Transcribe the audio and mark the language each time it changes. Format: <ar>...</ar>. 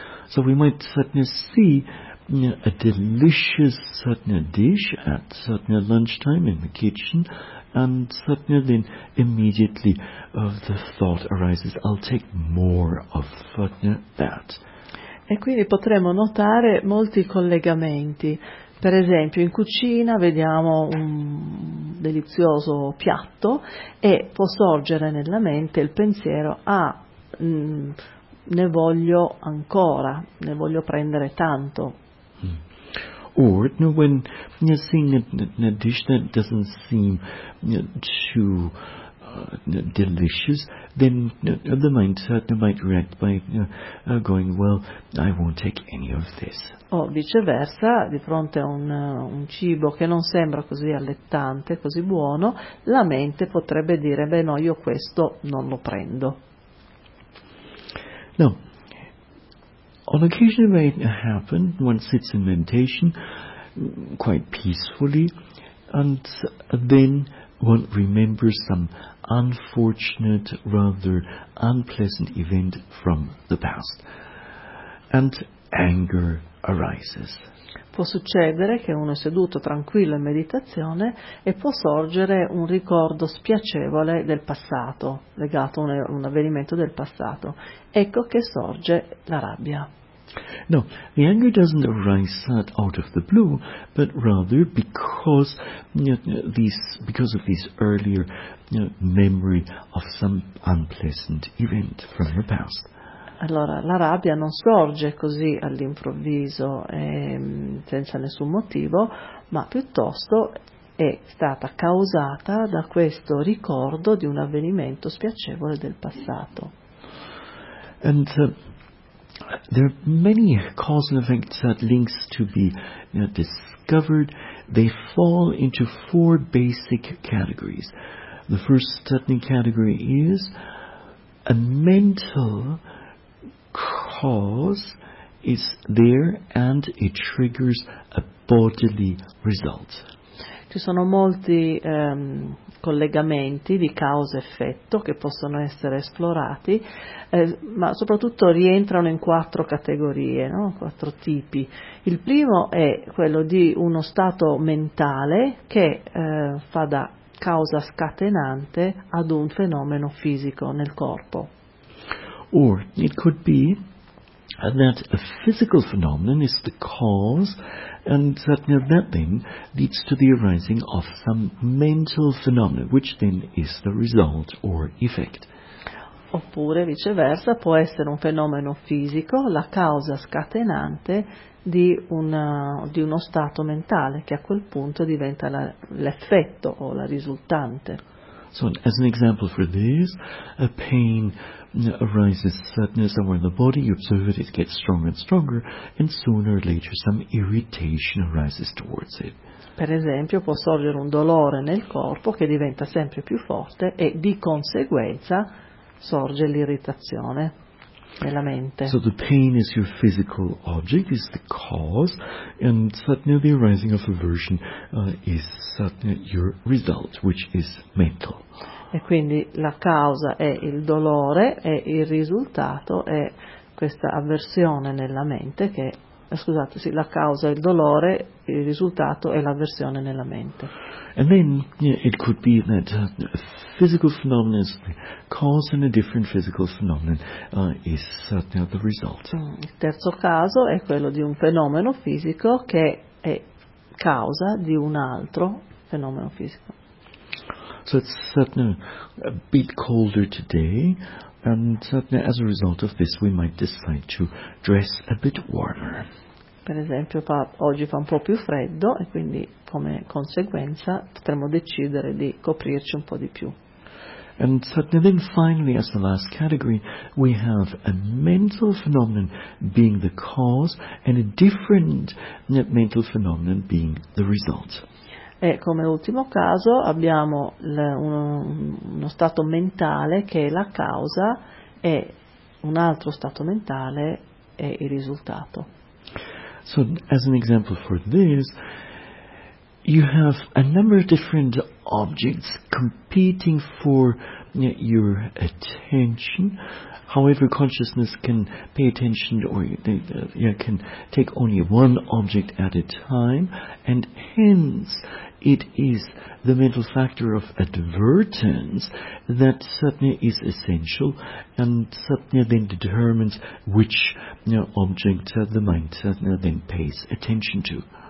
<en>So we might see a delicious dish at lunchtime in the kitchen, and then immediately the thought arises, I'll take more of that.</en> <it>E quindi potremmo notare molti collegamenti. Per esempio, in cucina vediamo un delizioso piatto e può sorgere nella mente il pensiero: ah, ne voglio ancora, ne voglio prendere tanto.</it> <en>Or, when you're seeing a dish that doesn't seem too delicious, then the mind might react by going, well, I won't take any of this.</en> <it>O viceversa, di fronte a un cibo che non sembra così allettante, così buono, la mente potrebbe dire, beh no, io questo non lo prendo. No.</it> <en>On occasion it may happen, one sits in meditation quite peacefully, and then one remembers some unfortunate, rather unpleasant event from the past, and anger arises.</en> <it>Può succedere che uno è seduto tranquillo in meditazione e può sorgere un ricordo spiacevole del passato, legato a un avvenimento del passato. Ecco che sorge la rabbia.</it> <en>No, the anger doesn't arise out of the blue, but rather because because of this earlier memory of some unpleasant event from the past.</en> <it>Allora, la rabbia non sorge così all'improvviso e senza nessun motivo, ma piuttosto è stata causata da questo ricordo di un avvenimento spiacevole del passato.</it> <en>And there are many cause and effect links to be discovered. They fall into four basic categories. The first category is a mental cause is there and it triggers a bodily result.</en> <it>Ci sono molti collegamenti di causa-effetto che possono essere esplorati, ma soprattutto rientrano in quattro categorie, no? Quattro tipi. Il primo è quello di uno stato mentale che fa da causa scatenante ad un fenomeno fisico nel corpo.</it> <en>Or it could be that a physical phenomenon is the cause, and that then leads to the arising of some mental phenomenon, which then is the result or effect.</en> <it>Oppure viceversa, può essere un fenomeno fisico la causa scatenante di uno stato mentale che a quel punto diventa l'effetto o la risultante.</it> <en>So, as an example for this, a pain arises somewhere in the body, you observe it, it gets stronger and stronger, and sooner or later some irritation arises towards it.</en> <it>Per esempio, può sorgere un dolore nel corpo che diventa sempre più forte e di conseguenza sorge l'irritazione nella mente.</it> <en>So the pain is your physical object, is the cause, and the arising of aversion is your result, which is mental.</en> <it>E quindi la causa è il dolore e il risultato è questa avversione nella mente che la causa è il dolore, il risultato è l'avversione nella mente.</it> <en>And then it could be that a physical phenomenon is the cause and a different physical phenomenon is the result.</en> <it>Il terzo caso è quello di un fenomeno fisico che è causa di un altro fenomeno fisico.</it> <en>So it's a bit colder today, and as a result of this we might decide to dress a bit warmer.</en> <it>Per esempio, oggi fa un po' più freddo e quindi come conseguenza potremmo decidere di coprirci un po' di più.</it> <en>And then finally, as the last category, we have a mental phenomenon being the cause and a different mental phenomenon being the result.</en> <it>E come ultimo caso abbiamo uno stato mentale che è la causa e un altro stato mentale è il risultato.</it> <en>So, as an example for this, you have a number of different objects competing for your attention. However, consciousness can pay attention or can take only one object at a time, and hence it is the mental factor of advertence that satya is essential, and satya then determines which object the mind then pays attention to.</en>